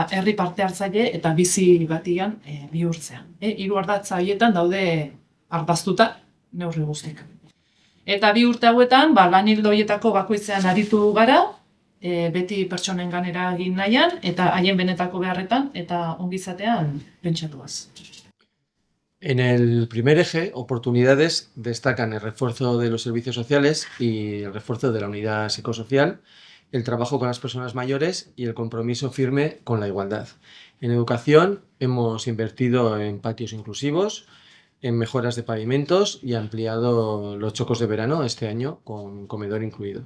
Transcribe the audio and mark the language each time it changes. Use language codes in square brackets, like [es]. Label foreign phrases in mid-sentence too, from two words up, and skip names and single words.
[eu] Herri parte hartzaile eta bizi batian bihurtzea. 3 ardatza horietan daude ardaztuta neurri guztiak. Eta 2 urte hauetan, lan ildo horietako bakoitzean aritu gara, beti pertsonen ganera egin nahian, eta haien benetako beharretan, eta ongizatean pentsatuaz. [es] En el primer eje, oportunidades, destacan el refuerzo de los servicios sociales y el refuerzo de la unidad psicosocial, el trabajo con las personas mayores y el compromiso firme con la igualdad. En educación hemos invertido en patios inclusivos, en mejoras de pavimentos y ampliado los chocos de verano este año con comedor incluido.